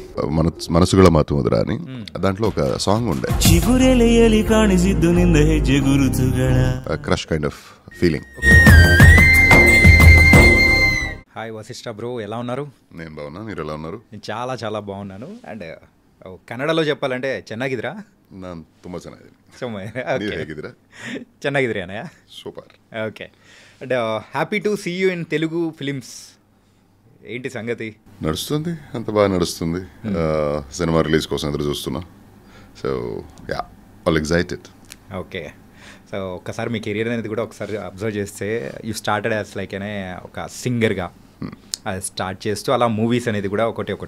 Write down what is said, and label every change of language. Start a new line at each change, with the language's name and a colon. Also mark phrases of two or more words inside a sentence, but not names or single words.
Telugu: మనసుಗಳ మాತು ముద్రా అని దాంట్లో ఒక సాంగ్ ఉండే,
English: crush kind of feeling.
Telugu: హాయ్ వశిష్ఠ బ్రో, ఎలా ఉన్నారు? నేను బాగున్నా, మీరు ఎలా ఉన్నారు? నేను చాలా చాలా బాగున్నాను. అండ్ కన్నడలో చెప్పాలంటే ಚೆನ್ನಾಗಿದ್ದೀರಾ?
Kannada: ನಾನು ತುಂಬ ಚೆನ್ನಾಗಿದ್ದೀನಿ. ಹೇಗಿದ್ದೀರಾ? ಚೆನ್ನಾಗಿದ್ದೀರಿ అన్నయ్య.
Telugu: సూపర్.
English: okay. And happy to see you in Telugu films.
Telugu: ఏంటి సంగతి? నడుస్తుంది, అంత బాగా నడుస్తుంది. సినిమా రిలీజ్ కోసం ఎదురు చూస్తున్నా.
English: so yeah, all excited.
Telugu: ఓకే. సో ఒక్కసారి మీ కెరీర్ అనేది కూడా ఒకసారి అబ్జర్వ్ చేస్తే
English: you started as like
Telugu: అనే ఒక సింగర్గా అది స్టార్ట్ చేస్తూ అలా మూవీస్ అనేది కూడా ఒకటి.